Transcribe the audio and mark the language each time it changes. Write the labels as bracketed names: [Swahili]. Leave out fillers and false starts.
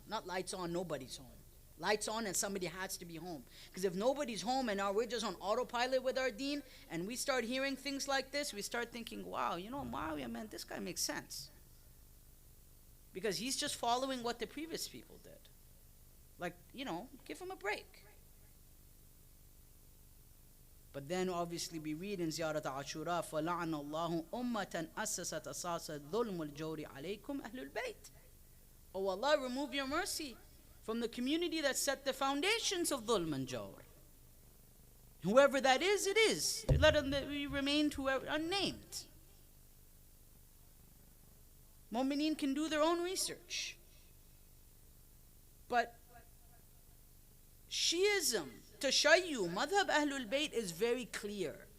[English] Not lights on, nobody's home. Lights on and somebody has to be home. Because if nobody's home and now we're just on autopilot with our deen, and we start hearing things like this, we start thinking, wow, Muawiyah, man, this guy makes sense. Because he's just following what the previous people did. Like, give him a break. [Arabic] But then obviously we read in Ziyarat Ashura, فَلَعَنَ اللَّهُ أُمَّةً أَسَّسَتْ أَسَاسَ الظُّلْمُ الْجَوْرِ عَلَيْكُمْ أَهْلُ الْبَيْتِ. [English] Oh Allah, remove your mercy from the community that set the foundations of dhulm and jawr. Whoever that is, it is. Let them remain unnamed. Mu'mineen can do their own research. But Shiism, Tashayyu, Madhab Ahlul Bayt is very clear.